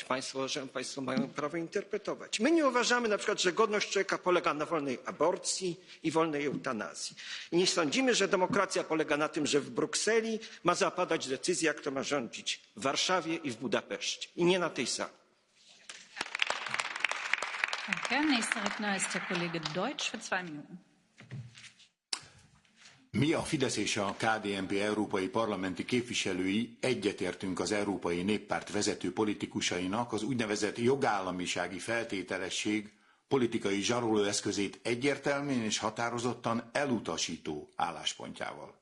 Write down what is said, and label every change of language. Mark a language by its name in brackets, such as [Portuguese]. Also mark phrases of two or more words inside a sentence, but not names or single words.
[Polish] Państwo mają prawo interpretować. My nie uważamy na przykład, że godność człowieka polega na wolnej aborcji i wolnej eutanazji. I nie sądzimy, że demokracja polega na tym, że w Brukseli ma zapadać decyzja, kto ma rządzić w Warszawie i w Budapeszcie. I nie na tej sali. [German] Danke. Nächster Redner ist der Kollege Deutsch für 2 Minuten. [Hungarian] Mi a Fidesz és a KDNP európai parlamenti képviselői egyetértünk az Európai Néppárt vezető politikusainak az úgynevezett jogállamisági feltételesség politikai zsarolóeszközét egyértelműen és határozottan elutasító álláspontjával.